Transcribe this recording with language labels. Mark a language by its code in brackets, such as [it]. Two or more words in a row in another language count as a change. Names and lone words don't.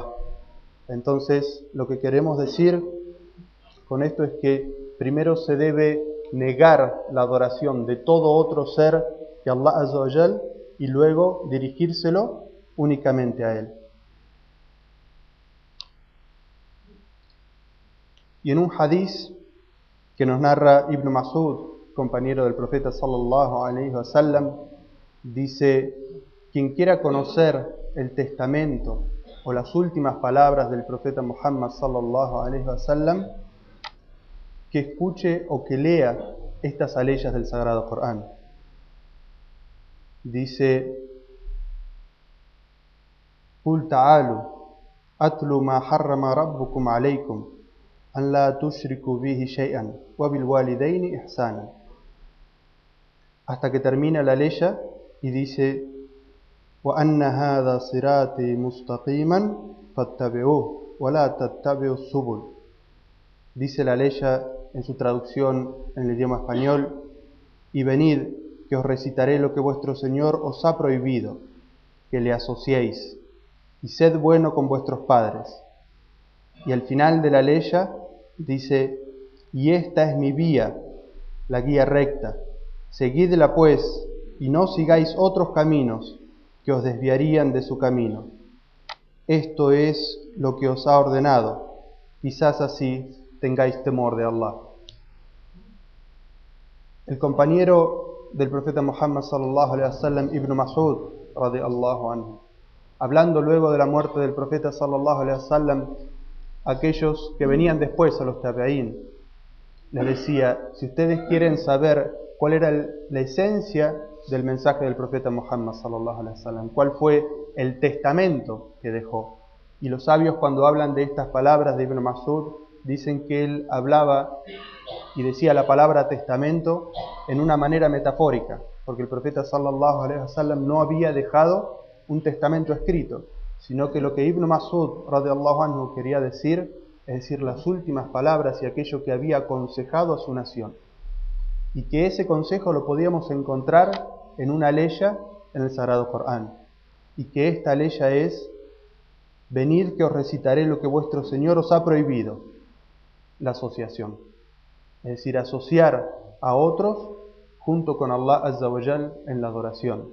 [es] Entonces, lo que queremos decir con esto es que primero se debe negar la adoración de todo otro ser que Allah [ar] عز وجل [es] y luego dirigírselo únicamente a Él. Y en un hadiz que nos narra Ibn Mas'ud, compañero del profeta [ar] صلى الله عليه وسلم, [es] dice: quien quiera conocer el testamento o las últimas palabras del profeta Muhammad [ar] صلى الله عليه وسلم, [es] que escuche o que lea estas aleyas del Sagrado Corán. Dice: [ar] قُلْ تَعَالُوا أَتْلُ مَا حَرَّمَ رَبُّكُمْ عَلَيْكُمْ أَنْ لَا تُشْرِكُوا بِهِ شَيْئًا وَبِالْوَالِدَيْنِ إِحْسَانًا. [es] Hasta que termina la leya y dice: [ar] وَأَنَّ هَذَا صِرَاطِي مُسْتَقِيمًا فَاتَّبِعُوهُ وَلَا تَتَّبِعُوا السُّبُلَ. [es] Dice la leya en su traducción en el idioma español: y venid, que os recitaré lo que vuestro Señor os ha prohibido, que le asociéis, y sed bueno con vuestros padres. Y al final de la leya dice: y esta es mi vía, la guía recta, seguidla pues, y no sigáis otros caminos que os desviarían de su camino. Esto es lo que os ha ordenado, quizás así tengáis temor de Allah. El compañero del profeta Muhammad [ar] صلى الله عليه وسلم, [es] Ibn Mas'ud [ar] رضي الله عنه, [es] hablando luego de la muerte del profeta [ar] صلى الله عليه وسلم, [es] aquellos que venían después, a los tabi'ín, les decía: si ustedes quieren saber cuál era la esencia del mensaje del profeta Muhammad [ar] صلى الله عليه وسلم, [es] cuál fue el testamento que dejó. Y los sabios, cuando hablan de estas palabras de Ibn Mas'ud, dicen que él hablaba y decía la palabra testamento en una manera metafórica, porque el profeta [ar] صلى الله عليه وسلم [es] no había dejado un testamento escrito, sino que lo que Ibn Mas'ud [ar] رضي الله عنه [es] quería decir, es decir, las últimas palabras y aquello que había aconsejado a su nación, y que ese consejo lo podíamos encontrar en una leya en el Sagrado Corán, y que esta leya es: venid, que os recitaré lo que vuestro Señor os ha prohibido, la asociación, es decir, asociar a otros junto con Allah [ar] عز وجل [es] en la adoración.